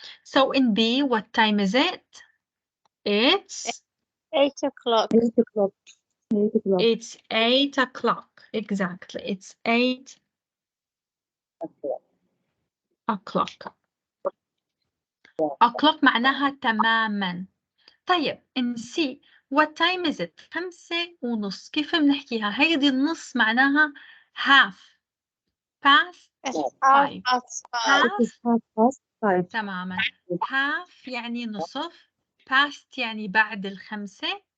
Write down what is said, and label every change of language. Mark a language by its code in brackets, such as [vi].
[en] So in B, what time is it? It's 8 o'clock. 8 o'clock. 8 o'clock. It's 8 o'clock. Exactly. It's 8 o'clock. O'clock [ar] معناها تماما. طيب [en] in C, what time is it? 5:30. [ar] كيف بنحكيها؟ هيدي النص معناها [en] half. Past 5. Half past 5. [ar] تماما. [en] half [ar] يعني نصف. [en] Past [ar] يعني بعد الخمسة.